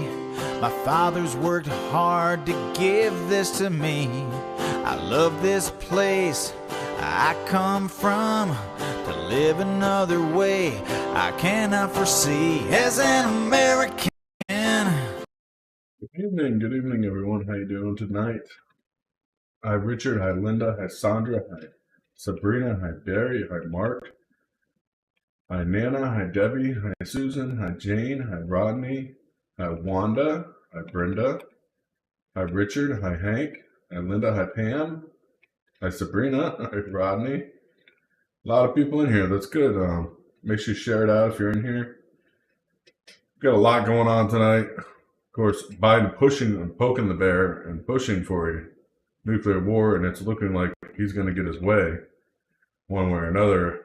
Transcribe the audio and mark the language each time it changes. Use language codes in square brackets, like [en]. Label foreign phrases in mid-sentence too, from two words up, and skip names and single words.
[en] My father's worked hard to give this to me. I love this place I come from. To live another way I cannot foresee as an American. Good evening, everyone. How you doing tonight? Hi, Richard. Hi, Linda. Hi, Sandra. Hi, Sabrina. Hi, Barry. Hi, Mark. Hi, Nana. Hi, Debbie. Hi, Susan. Hi, Jane. Hi, Rodney. Hi, Wanda. Hi, Brenda. Hi, Richard. Hi, Hank. Hi, Linda. Hi, Pam. Hi, Sabrina. Hi, Rodney. A lot of people in here. That's good. Make sure you share it out if you're in here. We've got a lot going on tonight. Of course, Biden pushing and poking the bear and pushing for a nuclear war, and it's looking like he's going to get his way one way or another.